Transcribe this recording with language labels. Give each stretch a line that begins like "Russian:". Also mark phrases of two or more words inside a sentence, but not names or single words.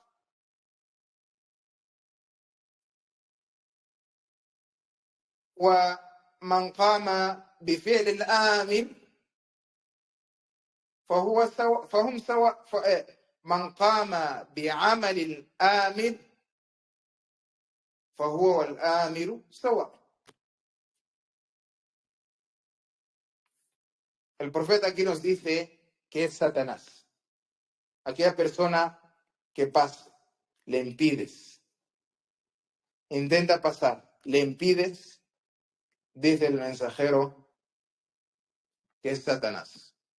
Arabic: ومن قام بفعل الآمر فهم سواء. من قام بعمل الآمر فهو والآمر سواء.
Spanish: El profeta aquí nos dice que es Satanás. Aquella persona que pasa, le impides. Intenta pasar, le impides, dice el mensajero que es Satanás.